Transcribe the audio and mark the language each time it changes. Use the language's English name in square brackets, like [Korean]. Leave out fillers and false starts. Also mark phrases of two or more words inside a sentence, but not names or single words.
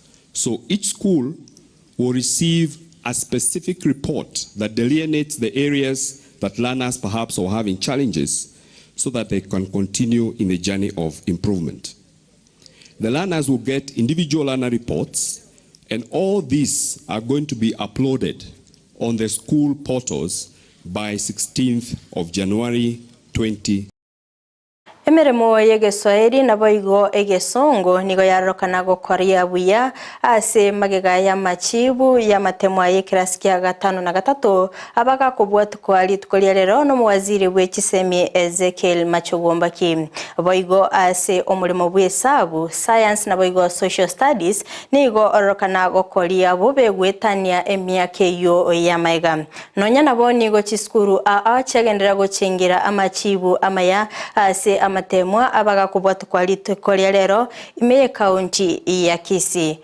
[English] So each school will receive a specific report that delineates the areas that learners perhaps are having challenges so that they can continue in the journey of improvement. The learners will get individual learner reports, and all these are going to be uploaded on the school portals by 16th of January 2020. [Gusii] Emeremo yegeswairi na boigo egesongo nigo yarokana gokoria buya ase magega ya machibu ya matemwa yekirasi kya 5 na 3 abaga kubwatu kwali tukolia lero no mwaziri bw'ekisemi Ezekiel Machogombaki boigo ase omulimo bw'esabu science na boigo [English] social studies [Gusii] nigo orokana gokoria bube gwetania emyake yo ya maiga nonya nabo nigo chiskuru chagendera gochengira amachibu amaya ase amatemwa abaga kubwatu kwali tukolia lero ime county ya Kisii.